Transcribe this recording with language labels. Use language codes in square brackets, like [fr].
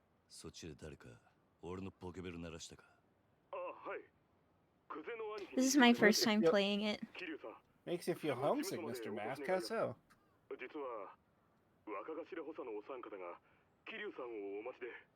[ja] そっちで誰か俺のポケベル鳴らしたか？あ、はい。クゼの兄貴 [en] This is my first time playing it. [ja] 桐生さん。 [en] Makes you feel homesick, Mr. Mask. How so? [ja] 実は若頭補佐のお三方が桐生さんをお待ちで。